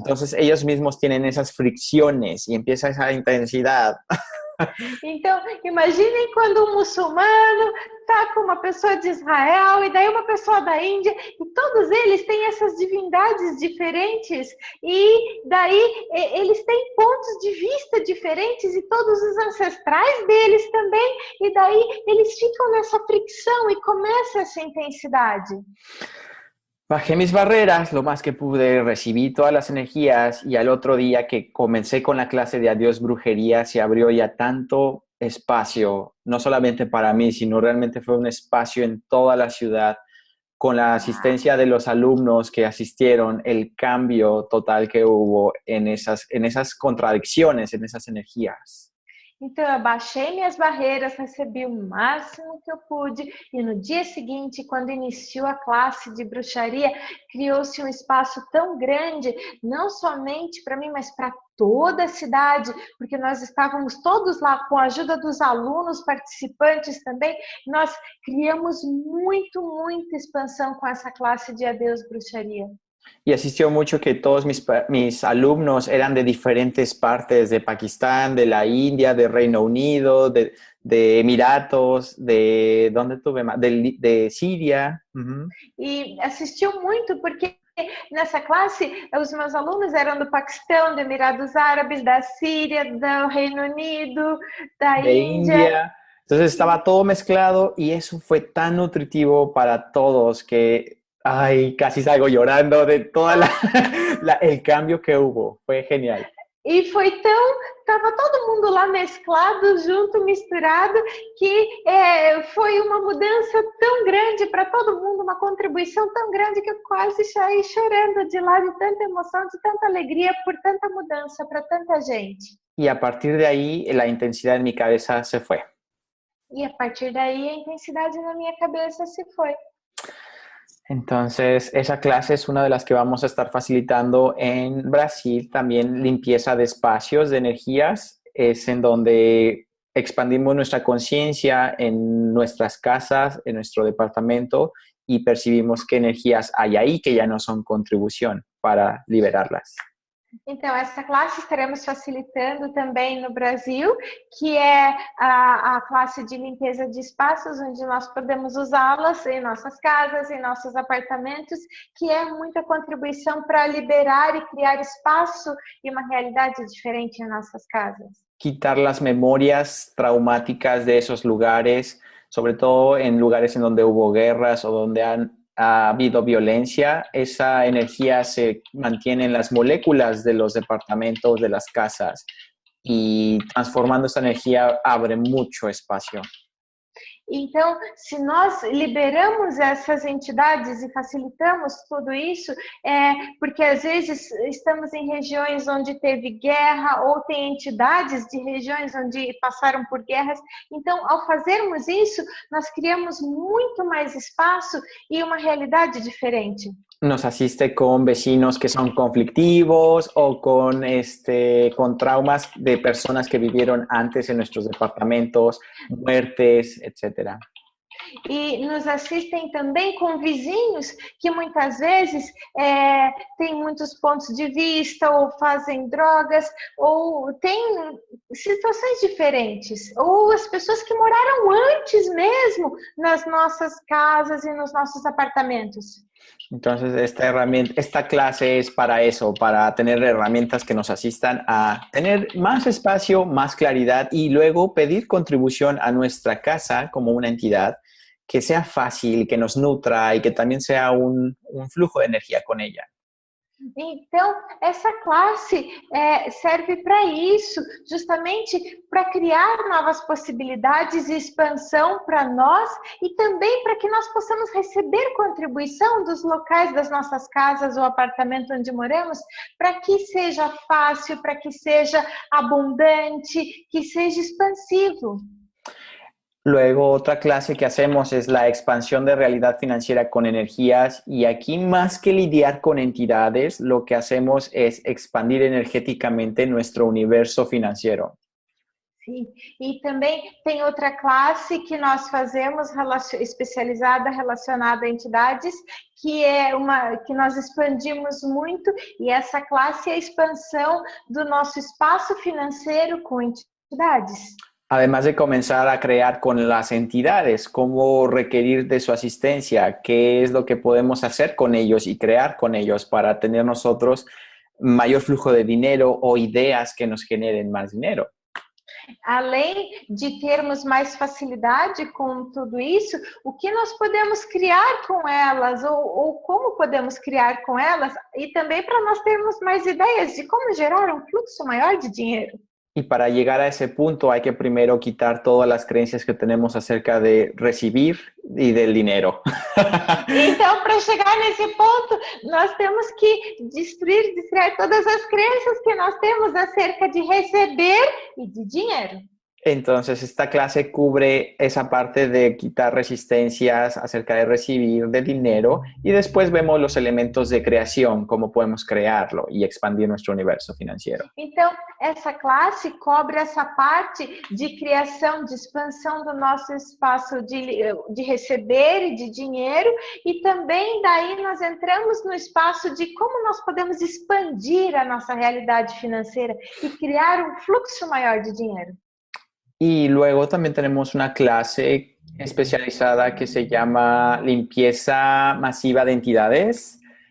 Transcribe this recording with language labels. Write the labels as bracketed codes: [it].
[es] Entonces ellos mismos tienen esas fricciones y empieza esa intensidad. [pt] Então, imaginem quando um muçulmano está com uma pessoa de Israel e daí uma pessoa da Índia e todos eles têm essas divindades diferentes e daí eles têm pontos de vista diferentes e todos os ancestrais deles também e daí eles ficam nessa fricção e começa essa intensidade. [es] Bajé mis barreras lo más que pude, recibí todas las energías y al otro día que comencé con la clase de Adiós Brujería se abrió ya tanto espacio, no solamente para mí, sino realmente fue un espacio en toda la ciudad con la asistencia de los alumnos que asistieron, el cambio total que hubo en esas contradicciones, en esas energías. [pt] Então, eu baixei minhas barreiras, recebi o máximo que eu pude e no dia seguinte, quando iniciou a classe de bruxaria, criou-se um espaço tão grande, não somente para mim, mas para toda a cidade, porque nós estávamos todos lá com a ajuda dos alunos, participantes também, nós criamos muita expansão com essa classe de Adeus Bruxaria. [es] Y asistió mucho que todos mis alumnos eran de diferentes partes, de Pakistán, de la India, de Reino Unido, de Emiratos, de ¿dónde tuve más? [pt] De Síria. E assistiu muito porque nessa classe os meus alunos eram do Paquistão, dos Emirados Árabes, da Síria, do Reino Unido, da Índia. [es] Entonces estaba todo mezclado y eso fue tan nutritivo para todos que ay, casi salgo llorando de todo el cambio que hubo. Fue genial. [pt] E foi estava todo mundo lá mesclado, junto, misturado, que foi uma mudança tão grande para todo mundo, uma contribuição tão grande que eu quase saí chorando de lá, de tanta emoção, de tanta alegria por tanta mudança para tanta gente. [es] Y a partir de ahí, la intensidad en mi cabeza se fue. [pt] E a partir daí, a intensidade na minha cabeça se foi. [es] Entonces, esa clase es una de las que vamos a estar facilitando en Brasil. También limpieza de espacios, de energías, es en donde expandimos nuestra conciencia en nuestras casas, en nuestro departamento y percibimos qué energías hay ahí que ya no son contribución para liberarlas. [pt] Então, essa classe estaremos facilitando também no Brasil, que é a classe de limpeza de espaços, onde nós podemos usá-las em nossas casas, em nossos apartamentos, que é muita contribuição para liberar e criar espaço e uma realidade diferente em nossas casas. [es] Quitar las memorias traumáticas de esos lugares, sobre todo en lugares en donde hubo guerras o donde ha habido violencia, esa energía se mantiene en las moléculas de los departamentos, de las casas, y transformando esa energía abre mucho espacio. [pt] Então, se nós liberamos essas entidades e facilitamos tudo isso, porque às vezes estamos em regiões onde teve guerra ou tem entidades de regiões onde passaram por guerras. Então, ao fazermos isso, nós criamos muito mais espaço e uma realidade diferente. [es] Nos asiste con vecinos que son conflictivos o con traumas de personas que vivieron antes en nuestros departamentos, muertes, etc. [pt] E nos assistem também com vizinhos que muitas vezes têm muitos pontos de vista ou fazem drogas ou têm situações diferentes. Ou as pessoas que moraram antes mesmo nas nossas casas e nos nossos apartamentos. [es] Entonces, esta clase es para eso, para tener herramientas que nos asistan a tener más espacio, más claridad y luego pedir contribución a nuestra casa como una entidad que sea fácil, que nos nutra y que también sea un flujo de energía con ella. [pt] Então, essa classe serve para isso, justamente para criar novas possibilidades e expansão para nós e também para que nós possamos receber contribuição dos locais das nossas casas ou apartamento onde moramos, para que seja fácil, para que seja abundante, que seja expansivo. [es] Luego, otra clase que hacemos es la expansión de realidad financiera con energías y aquí más que lidiar con entidades, lo que hacemos es expandir energéticamente nuestro universo financiero. [pt] Sim, e também tem outra classe que nós fazemos especializada relacionada a entidades, que é que nós expandimos muito, e essa classe é a expansão do nosso espaço financeiro com entidades. [es] Además de comenzar a crear con las entidades, cómo requerir de su asistencia, qué es lo que podemos hacer con ellos y crear con ellos para tener nosotros mayor flujo de dinero o ideas que nos generen más dinero. [pt] Além de termos mais facilidade com tudo isso, o que nós podemos criar com elas ou como podemos criar com elas e também para nós termos mais ideias de como gerar um fluxo maior de dinheiro. [es] Y para llegar a ese punto hay que primero quitar todas las creencias que tenemos acerca de recibir y del dinero. [pt] Então, para chegar nesse ponto, nós temos que destruir todas as crenças que nós temos acerca de receber e de dinheiro. [es] Entonces, esta clase cubre esa parte de quitar resistencias acerca de recibir de dinero y después vemos los elementos de creación, cómo podemos crearlo y expandir nuestro universo financiero. [pt] Então, essa classe cobre essa parte de criação, de expansão do nosso espaço de receber e de dinheiro e também daí nós entramos no espaço de como nós podemos expandir a nossa realidade financeira e criar um fluxo maior de dinheiro. [es] Y luego también tenemos una clase especializada que se llama limpieza masiva de entidades.